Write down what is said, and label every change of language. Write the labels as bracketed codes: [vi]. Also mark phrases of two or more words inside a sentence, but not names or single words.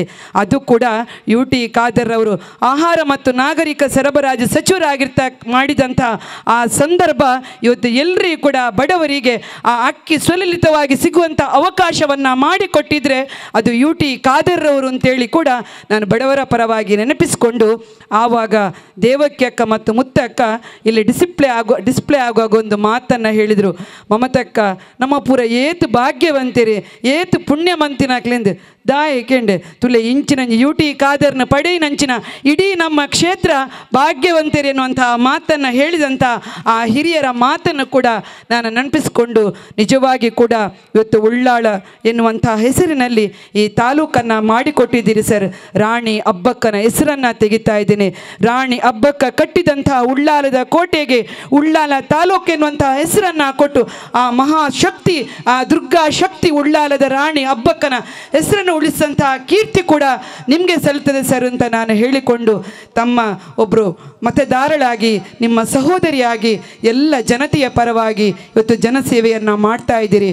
[kn] ಅದು ಕೂಡ UT ಖಾದರ್ ಅವರು ಆಹಾರ ಮತ್ತು ನಾಗರಿಕ ಸರಬರಾಜು ಸಚಿವರಾಗಿ ಮಾಡಿದಂಥ ಆ ಸಂದರ್ಭ ಇವತ್ತು ಎಲ್ಲರಿಗೂ ಕೂಡ ಬಡವರಿಗೆ ಆ ಅಕ್ಕಿ ಸುಲಲಿತವಾಗಿ ಸಿಗುವಂಥ ಅವಕಾಶವನ್ನು ಮಾಡಿಕೊಟ್ಟಿದ್ರೆ ಅದು UT ಖಾದರ್ ಅವರು ಅಂತೇಳಿ ಕೂಡ ನಾನು ಬಡವರ ಪರವಾಗಿ ನೆನಪಿಸಿಕೊಂಡು, ಆವಾಗ ದೇವಕ್ಕಿ ಅಕ್ಕ ಮತ್ತು ಮುತ್ತಕ್ಕ ಇಲ್ಲಿ ಡಿಸ್ಪ್ಲೇ ಆಗುವಾಗ ಒಂದು ಮಾತನ್ನು ಹೇಳಿದರು, ಮಮತಕ್ಕ [tcy] ನಮ್ಮ ಪೂರ ಏತು ಭಾಗ್ಯವಂತಿರಿ, ಏತು ಪುಣ್ಯವಂತಿನಾಕ್ಲೆಂದು ದಾಯಕೆಂಡೆ ತುಲೆ ಇಂಚಿನ UT ಖಾದರ್ನ ಪಡೆ ನಂಚಿನ [kn] ಇಡೀ ನಮ್ಮ ಕ್ಷೇತ್ರ ಭಾಗ್ಯವಂತರು ಎನ್ನುವಂತಹ ಮಾತನ್ನು ಹೇಳಿದಂಥ ಆ ಹಿರಿಯರ ಮಾತನ್ನು ಕೂಡ ನಾನು ನೆನಪಿಸಿಕೊಂಡು, ನಿಜವಾಗಿ ಕೂಡ ಇವತ್ತು ಉಳ್ಳಾಳ ಎನ್ನುವಂಥ ಹೆಸರಿನಲ್ಲಿ ಈ ತಾಲೂಕನ್ನು ಮಾಡಿಕೊಟ್ಟಿದ್ದೀರಿ ಸರ್. ರಾಣಿ ಅಬ್ಬಕ್ಕನ ಹೆಸರನ್ನು ತೆಗಿತಾ ಇದ್ದೇನೆ. ರಾಣಿ ಅಬ್ಬಕ್ಕ ಕಟ್ಟಿದಂಥ ಉಳ್ಳಾಲದ ಕೋಟೆಗೆ ಉಳ್ಳಾಲ ತಾಲೂಕು ಎನ್ನುವಂಥ ಹೆಸರನ್ನು ಕೊಟ್ಟು ಆ ಮಹಾಶಕ್ತಿ, ಆ ದುರ್ಗಾ ಶಕ್ತಿ ಉಳ್ಳಾಲದ ರಾಣಿ ಅಬ್ಬಕ್ಕನ ಹೆಸರನ್ನು ಉಳಿಸಿದಂತಹ ಕೀರ್ತಿ ಕೂಡ ನಿಮಗೆ ಸಲ್ಲುತ್ತದೆ ಸರ್ ಅಂತ ನಾನು ಹೇಳಿಕೊಂಡು, ತಮ್ಮ ಒಬ್ಬರು ಮತದಾರಳಾಗಿ ನಿಮ್ಮ ಸಹೋದರಿಯಾಗಿ ಎಲ್ಲ ಜನತೆಯ ಪರವಾಗಿ ಇವತ್ತು ಜನಸೇವೆಯನ್ನು ಮಾಡ್ತಾ ಇದ್ದೀರಿ.